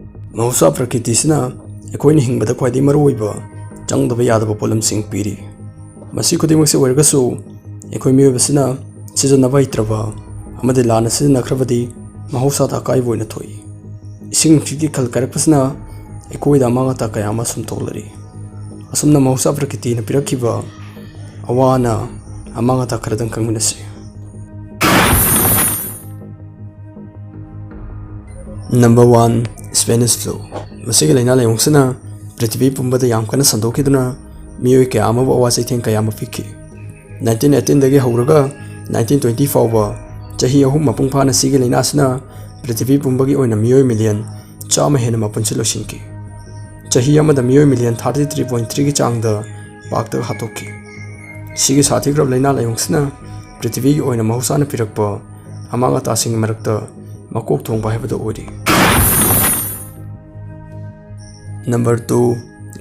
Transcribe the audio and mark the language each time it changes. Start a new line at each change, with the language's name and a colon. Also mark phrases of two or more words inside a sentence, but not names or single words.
Manipuri: Mahausa Prakitisina ꯑꯩꯈꯣꯏꯅ ꯍꯤꯡꯕꯗ ꯈ꯭ꯋꯥꯏꯗꯒꯤ ꯃꯔꯨꯑꯣꯏꯕ ꯆꯪꯗꯕ ꯌꯥꯗꯕ ꯄꯣꯠꯂꯝꯁꯤꯡ ꯄꯤꯔꯤ꯫ ꯃꯁꯤ ꯈꯨꯗꯤꯡꯃꯛꯁꯤ ꯑꯣꯏꯔꯒꯁꯨ ꯑꯩꯈꯣꯏ ꯃꯤꯑꯣꯏꯕꯁꯤꯅ ꯁꯤꯖꯤꯟꯅꯕ ꯍꯩꯇ꯭ꯔꯕ ꯑꯃꯗꯤ ꯂꯥꯟꯅ ꯁꯤꯖꯤꯟꯅꯈ꯭ꯔꯕꯗꯤ ꯃꯍꯧꯁꯥꯗ ꯑꯀꯥꯏꯕ ꯑꯣꯏꯅ ꯊꯣꯛꯏ꯫ ꯏꯁꯤꯡ ꯅꯨꯡꯁꯤꯠꯀꯤ ꯈꯜ ꯀꯥꯏꯔꯛꯄꯁꯤꯅ ꯑꯩꯈꯣꯏꯗ ꯑꯃꯥꯡ ꯑꯇꯥ ꯀꯌꯥ ꯑꯃ ꯁꯨꯝ ꯊꯣꯛꯂꯔꯤ꯫ ꯑꯁꯨꯝꯅ ꯃꯍꯧꯁꯥ ꯄ꯭ꯔꯀꯤꯇꯤꯅ ꯄꯤꯔꯛꯈꯤꯕ ꯑꯋꯥ-ꯑꯅꯥ ꯑꯃꯥꯡ ꯑꯇꯥ ꯈꯔꯗꯪ ꯈꯪꯃꯤꯟꯅꯁꯤ꯫ Number 1.
English: Spanish flu.
Manipuri: ꯃꯁꯤꯒꯤ ꯂꯩꯅꯥ ꯂꯥꯏꯑꯣꯡꯁꯤꯅ ꯄ꯭ꯔꯤꯊꯤꯕꯤ ꯄꯨꯝꯕꯗ ꯌꯥꯝ ꯀꯟꯅ ꯁꯟꯗꯣꯛꯈꯤꯗꯨꯅ ꯃꯤꯑꯣꯏ ꯀꯌꯥ ꯑꯃꯕꯨ ꯑꯋꯥ ꯆꯩꯊꯦꯡ ꯀꯌꯥ ꯑꯃ ꯄꯤꯈꯤ꯫ 1918 ꯗꯒꯤ ꯍꯧꯔꯒ 1920 ꯐꯥꯎꯕ ꯆꯍꯤ 3 ꯃꯄꯨꯡ ꯐꯥꯅ ꯁꯤꯒꯤ ꯂꯩꯅꯥꯁꯤꯅ ꯄ꯭ꯔꯤꯊꯤꯕꯤ ꯄꯨꯝꯕꯒꯤ ꯑꯣꯏꯅ ꯃꯤꯑꯣꯏ ꯃꯤꯂꯤꯌꯟ 100 ꯍꯦꯟꯅ ꯃꯄꯨꯟꯁꯤ ꯂꯣꯏꯁꯤꯟꯈꯤ꯫ ꯆꯍꯤ ꯑꯃꯗ ꯃꯤꯑꯣꯏ ꯃꯤꯂꯤꯌꯟ 33.3 ꯒꯤ ꯆꯥꯡꯗ ꯄꯥꯛꯇꯛ ꯍꯥꯠꯇꯣꯛꯈꯤ꯫ ꯁꯤꯒꯤ ꯁꯥꯊꯤꯈ꯭ꯔꯕ ꯂꯩꯅꯥ ꯂꯥꯏꯑꯣꯡꯁꯤꯅ ꯄ꯭ꯔꯤꯊꯤꯕꯤꯒꯤ ꯑꯣꯏꯅ ꯃꯍꯧꯁꯥꯅ ꯄꯤꯔꯛꯄ ꯑꯃꯥꯡ ꯑꯇꯥꯁꯤꯡꯒꯤ ꯃꯔꯛꯇ ꯃꯀꯣꯛ ꯊꯣꯡꯕ ꯍꯥꯏꯕꯗꯨ ꯑꯣꯏꯔꯤ꯫ Number 2.